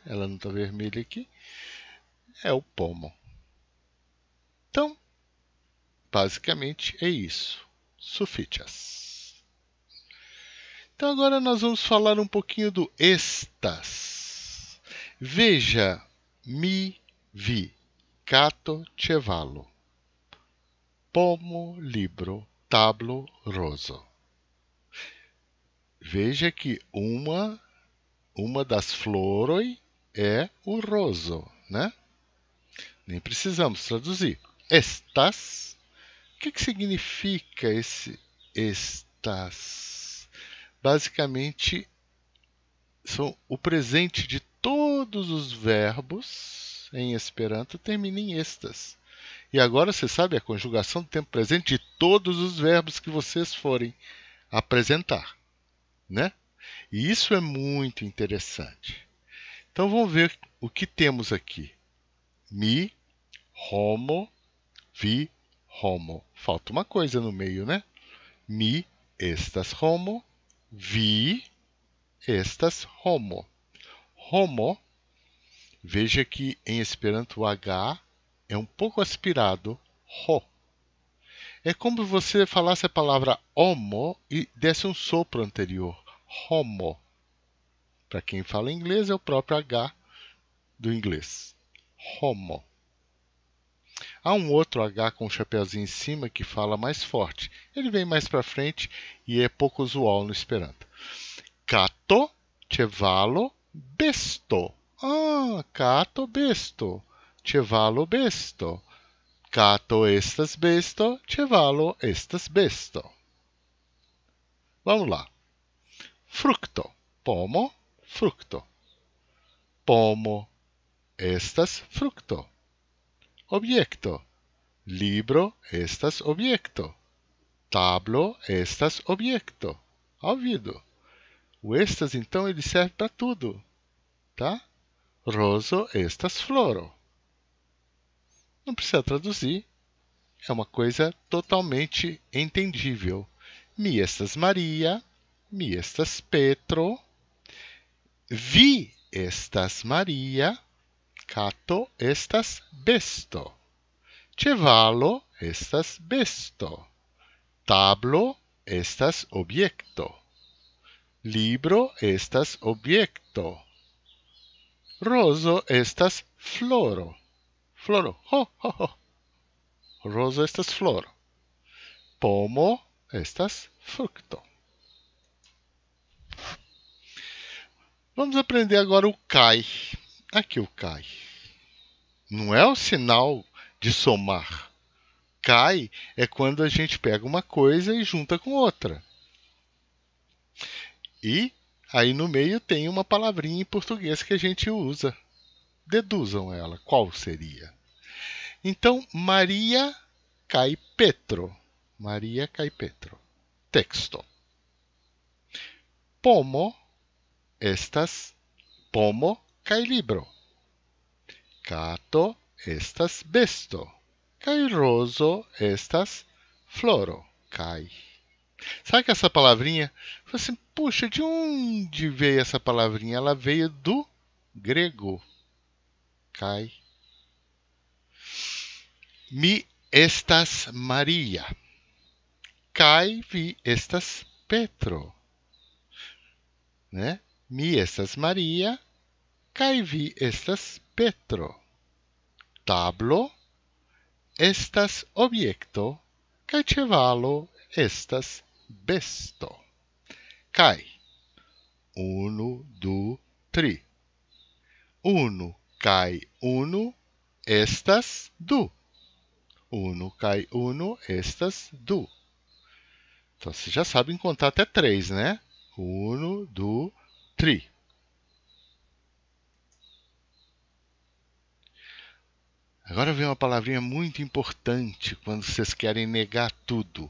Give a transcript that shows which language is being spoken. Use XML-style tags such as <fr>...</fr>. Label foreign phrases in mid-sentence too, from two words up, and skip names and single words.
<pt>Ela não está vermelha aqui, é o pomo. Então, basicamente é isso. Sufiĉas. Então agora nós vamos falar um pouquinho do estas. Veja,</pt> <eo>mi, vi. Kato, ĉevalo. Pomo, libro, tablo, roso.</eo> <pt>Veja que uma das floroi é o roso, né? Nem precisamos traduzir. Estas. O que significa esse estas? Basicamente, são o presente de todos os verbos em Esperanto termina em estas. E agora você sabe a conjugação do tempo presente de todos os verbos que vocês forem apresentar, né? E isso é muito interessante. Então vamos ver o que temos aqui.</pt> <eo>Mi, homo, vi, homo.</eo> <pt>Falta uma coisa no meio, né?</pt> <eo>Mi, estas homo, vi, estas homo. Homo,</eo> <pt>veja que em Esperanto o H é um pouco aspirado, ho. É como se você falasse a palavra homo e desse um sopro anterior, homo. Para quem fala inglês, é o próprio H do inglês, homo. Há um outro H com um chapeuzinho em cima que fala mais forte. Ele vem mais para frente e é pouco usual no Esperanto.</pt> <eo>Kato, ĉevalo, besto. Ah, kato, besto. Ĉevalo, besto. Cato estas besto, ĉevalo estas besto.</eo> <pt>Vamos lá. Frukto.</pt> <eo>Pomo, frukto. Pomo estas frukto. Objekto. Libro estas objekto. Tablo estas objekto.</eo> <pt>Ouvido. O estas, então, ele serve para tudo, tá?</pt> <eo>Roso estas floro.</eo> <pt>Não precisa traduzir. É uma coisa totalmente entendível.</pt> <eo>Mi estas Maria, mi estas Petro, vi estas Maria, cato estas besto, ĉevalo estas besto, tablo estas objekto, libro estas objekto, rozo estas floro. Floro, ho, ho, ho. Rozo estas floro. Pomo estas frukto.</eo> <pt>Vamos aprender agora o cai. Aqui o cai. Não é o sinal de somar. Cai é quando a gente pega uma coisa e junta com outra. E aí no meio tem uma palavrinha em português que a gente usa. Deduzam ela. Qual seria? Então, Maria cai Petro.</pt> <eo>Maria cai Petro. Texto. Pomo kaj libro. Kato estas besto. Kaj rozo estas floro. Kaj.</eo> <pt>Sabe que essa palavrinha? Você, puxa, de onde veio essa palavrinha? Ela veio do grego. Kaj.</pt> <eo>Mi estas Maria. Kaj vi estas Petro.</eo> <pt>Né?</pt> <eo>Mi estas Maria, kaj vi estas Petro. Tablo estas objekto, kaj ĉevalo estas besto. Kaj. 1, 2, 3. 1 kaj 1 estas 2. 1 kaj 1 estas 2.</eo> <pt>Então, vocês já sabem contar até 3, né? 1, 2, 3. Agora vem uma palavrinha muito importante quando vocês querem negar tudo.</pt>